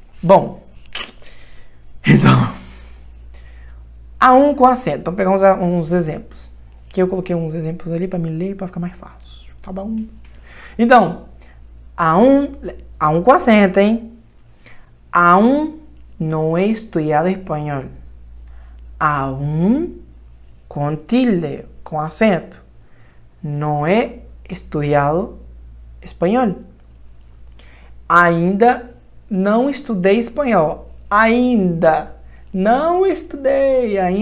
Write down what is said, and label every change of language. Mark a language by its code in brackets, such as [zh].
[pt] Bom, então, aún com acento. Então, pegar uns exemplos. Que eu coloquei uns exemplos ali para me ler, para ficar mais fácil. Tá bom? Então, aún com acento, hein? [es] Aún no he estudiado espanhol. Aún con tilde, con acento. No he estudiado espanhol. [pt] Ainda não estudei espanhol. Ainda não estudei.